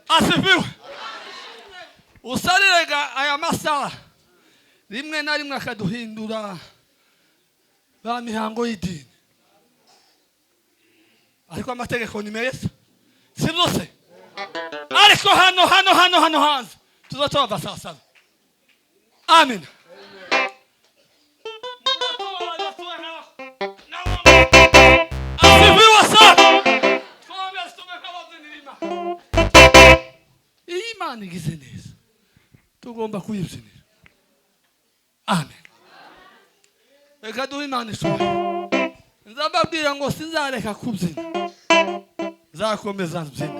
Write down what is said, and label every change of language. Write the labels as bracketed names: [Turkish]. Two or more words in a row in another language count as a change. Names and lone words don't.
[Swahili] asifiwe. [Kinyarwanda] Usariraga aya masaha rimwe na rimwe akaduhindura ba mihango y'idini, ariko amategeko ni meza, si byose. Ariko hano hanze tuzatova [Swahili] saa saba. Amen. Asifiwe sana. [Kinyarwanda] Imana igize neza, tugomba kuyibyinira. Amen. Reka duhe Imana ishimwe. Nzababwira ngo sinzareka kubyina, nzakomeza mbyina.